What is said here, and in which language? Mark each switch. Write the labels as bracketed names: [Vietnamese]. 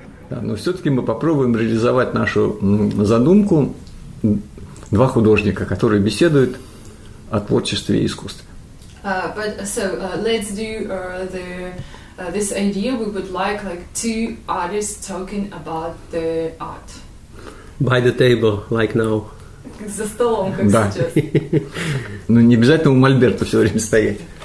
[Russian] но все-таки мы попробуем реализовать нашу задумку. Два художника, которые беседуют о творчестве и искусстве. [English] Let's do this idea. We would like two artists talking about the art. By the table, like now. [Russian] За столом, как сейчас. Ну, не обязательно у мольберта все время стоять.